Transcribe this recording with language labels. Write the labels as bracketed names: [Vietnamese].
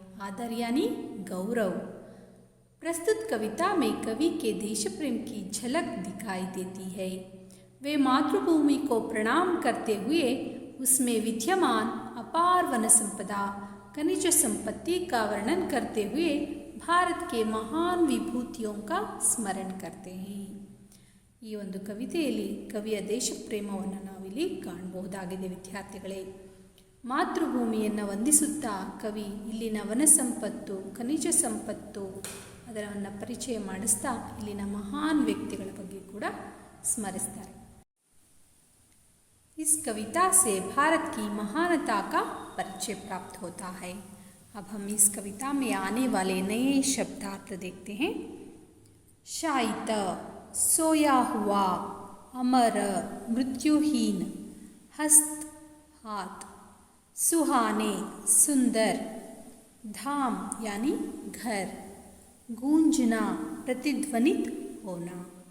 [Hindi] आदर यानी गौरव। प्रस्तुत कविता में कवि के देश प्रेम की झलक दिखाई देती है। वे मातृभूमि को प्रणाम करते हुए उसमें विद्यमान अपार वन संपदा, खनिज संपत्ति का वर्णन करते हुए भारत के महान विभूतियों का स्मरण करते हैं। [Kannada] ಈ ಒಂದು ಕವಿತೆಯಲ್ಲಿ ಕವಿಯ ದೇಶ ಪ್ರೇಮವನ್ನು ನಾವಿಲ್ಲಿ ಕಾಣಬಹುದಾಗಿದೆ ವಿದ್ಯಾರ್ಥಿಗಳೇ. ಮಾತೃಭೂಮಿಯನ್ನು ವಂದಿಸುತ್ತಾ ಕವಿ ಇಲ್ಲಿನ ವನ ಸಂಪತ್ತು, ಖನಿಜ ಸಂಪತ್ತು ಅದರನ್ನು ಪರಿಚಯ ಮಾಡಿಸ್ತಾ ಇಲ್ಲಿನ ಮಹಾನ್ ವ್ಯಕ್ತಿಗಳ ಬಗ್ಗೆ ಕೂಡ ಸ್ಮರಿಸ್ತಾರೆ. [Hindi] इस कविता से भारत की महानता का परिचय प्राप्त होता है। अब हम इस कविता में आने वाले नए शब्दार्थ देखते हैं। शायित सोया हुआ, अमर मृत्युहीन, हस्त हाथ, सुहाने सुंदर, धाम यानी घर, गूंजना प्रतिध्वनित होना।